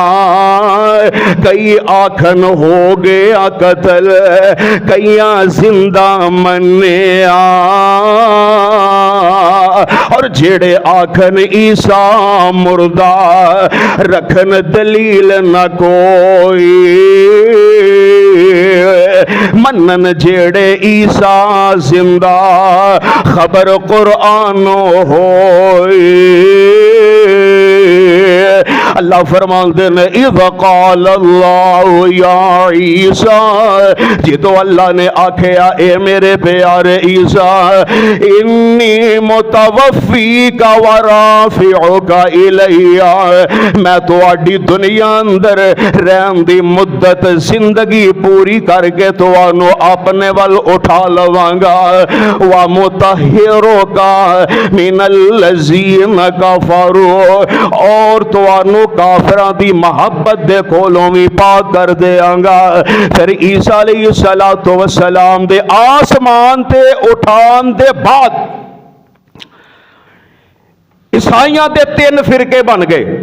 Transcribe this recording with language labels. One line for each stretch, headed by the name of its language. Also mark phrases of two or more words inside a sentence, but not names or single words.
Punjabi: کئی آکھن ہو گیا قتل، کئیاں زندہ منیا، اور جیہڑے آکھن عیسیٰ مردہ رکھن دلیل نہ کوئی. منن جیہڑے عیسیٰ زندہ خبر قرآنوں ہوئی. اللہ فرماتے نے
Arabic: إذ قال الله يا عيسى,
Punjabi: جتو اللہ نے آکھیا اے میرے پیارے عیسیٰ
Arabic: إني متوفيك ورافعك إلي,
Punjabi: میں تہاڈی دنیا اندر رہن دی مدت زندگی پوری کر کے تہانوں اپنے ول اٹھا لواں گا.
Arabic: ومطهرك من الذين كفروا,
Punjabi: اور تہانوں کافراں دی محبت دے کولوں بھی پاک کر دیاں گا. پھر عیسیٰ
Arabic: عليه الصلاة والسلام
Punjabi: دے آسمان تے اٹھان دے بعد عیسائیاں دے 3 فرقے بن گئے.